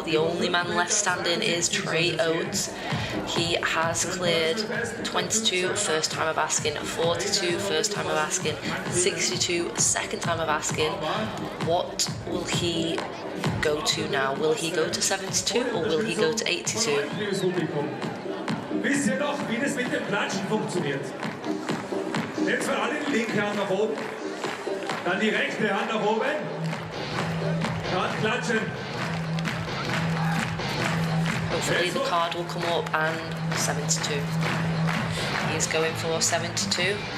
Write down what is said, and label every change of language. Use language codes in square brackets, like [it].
[en] The only man left standing is Trey Oates. He has cleared 22 first time of asking, 42 first time of asking, 62 second time of asking. What will he go to now? Will he go to 72 or will he go to 82? [de] Wisst ihr noch, wie das mit dem Klatschen funktioniert? Jetzt mal alle die linke Hand nach oben, dann die rechte Hand nach oben, dann klatschen. [en] Hopefully the card will come up and 72. He's going for 72.